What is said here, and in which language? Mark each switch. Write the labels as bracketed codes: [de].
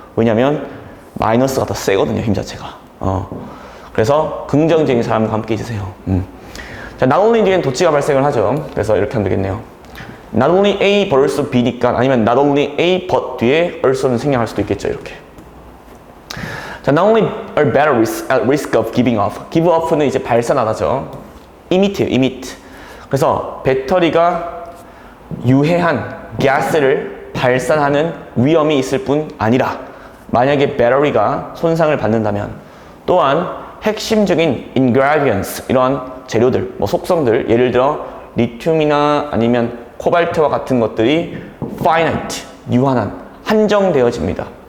[ko] 왜냐면 마이너스가 더 세거든요, 힘 자체가. 그래서 긍정적인 사람과 함께 있으세요. 자, not only 뒤엔 도치가 발생을 하죠. 그래서 이렇게 하면 되겠네요. not only A 벌써 B니까, 아니면 not only A but 뒤에 also는 생략할 수도 있겠죠, 이렇게. [en] 자, not only are batteries at risk of giving off. [ko] give off는 이제 발산하다죠. emit. 그래서 배터리가 유해한 가스를 발산하는 위험이 있을 뿐 아니라 만약에 배터리가 손상을 받는다면 또한 핵심적인 ingredients, 이런 재료들, 뭐 속성들, 예를 들어 리튬이나 아니면 코발트와 같은 것들이 finite, 유한한, 한정되어집니다.